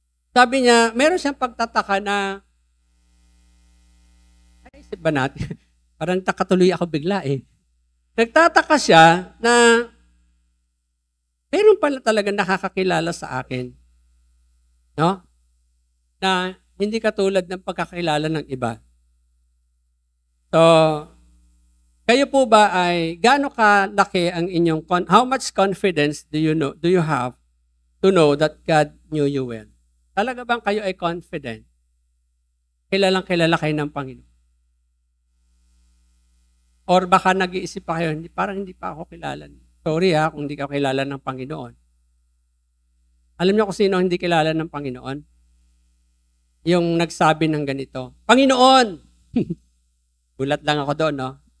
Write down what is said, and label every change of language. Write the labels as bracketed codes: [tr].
[tl] Sabi niya, meron siyang pagtataka na, naisip ba natin? Parang takatuloy ako bigla eh. nagtataka siya na meron pala talaga nakakakilala sa akin. No? Na hindi katulad ng pagkakilala ng iba. So, kayo po ba ay gaano kalaki ang inyong [en] how much confidence do you have to know that God knew you well? [tl] Talaga bang kayo ay confident? Kilalang kilala kayo ng Panginoon? Or baka nag-iisip pa kayo, parang hindi pa ako kilala. Sorry kung hindi ka kilala ng Panginoon. Alam niyo kung sino hindi kilala ng Panginoon? Yung nagsabi ng ganito, Panginoon! Gulat lang ako doon, no?